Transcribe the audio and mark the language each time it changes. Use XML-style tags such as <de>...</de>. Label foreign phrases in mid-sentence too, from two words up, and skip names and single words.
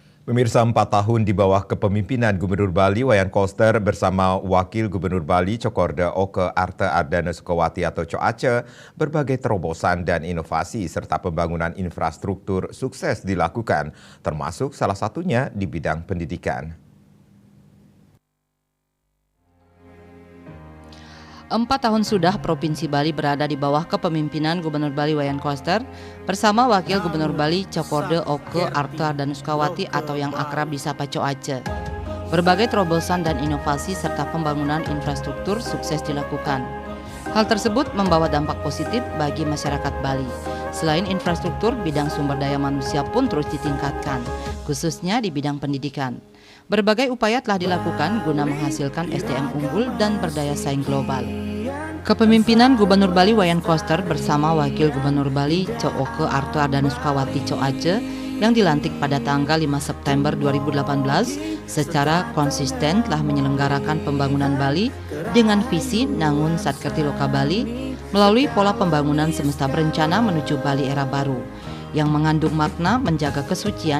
<id>Pemirsa, 4 tahun di bawah kepemimpinan Gubernur Bali Wayan Koster bersama Wakil Gubernur Bali Cokorda Oke Arte Ardana Sukawati atau Coace, berbagai terobosan dan inovasi serta pembangunan infrastruktur sukses dilakukan, termasuk salah satunya di bidang pendidikan. 4 tahun sudah Provinsi Bali berada di bawah kepemimpinan Gubernur Bali Wayan Koster bersama Wakil Gubernur Bali Cokorda Oke Arte Ardana Sukawati atau yang akrab disapa Coace. Berbagai terobosan dan inovasi serta pembangunan infrastruktur sukses dilakukan. Hal tersebut membawa dampak positif bagi masyarakat Bali. Selain infrastruktur, bidang sumber daya manusia pun terus ditingkatkan, khususnya di bidang pendidikan. Berbagai upaya telah dilakukan guna menghasilkan SDM unggul dan berdaya saing global. Kepemimpinan Gubernur Bali Wayan Koster bersama Wakil Gubernur Bali Oke Arte Ardana Sukawati Coace yang dilantik pada tanggal 5 September 2018 secara konsisten telah menyelenggarakan pembangunan Bali dengan visi Nangun Satkerti Loka Bali melalui pola pembangunan semesta berencana menuju Bali era baru yang mengandung makna menjaga kesucian</id>